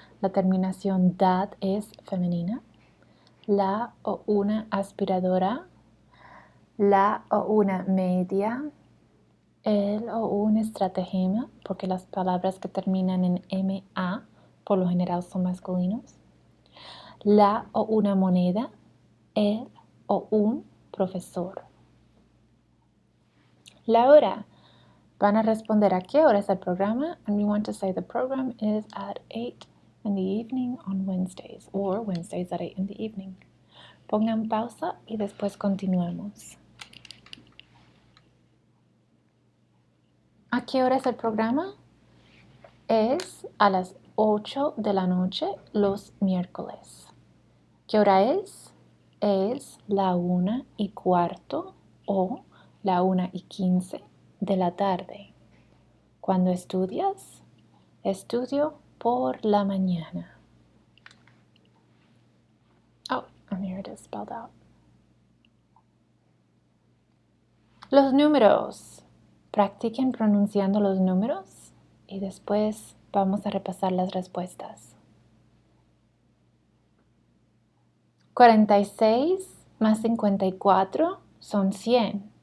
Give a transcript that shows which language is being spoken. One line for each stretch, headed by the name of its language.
Spanish: La terminación dad es femenina. La o una aspiradora, la o una media, el o un estratagema, porque las palabras que terminan en MA por lo general son masculinos. La o una moneda, el o un profesor. La hora. Van a responder a qué hora es el programa,
English: and we want to say the program is at 8 in the evening on Wednesdays, or Wednesdays at 8 in the evening.
Spanish: Pongan pausa y después continuamos. ¿A qué hora es el programa? Es a las 8 de la noche los miércoles. ¿Qué hora es? Es la 1:15 o la 1:15 de la tarde. ¿Cuándo estudias? Estudio por la mañana.
English: Oh, and here it is spelled out.
Spanish: Los números. Practiquen pronunciando los números y después vamos a repasar las respuestas. 46 más 54 son 100.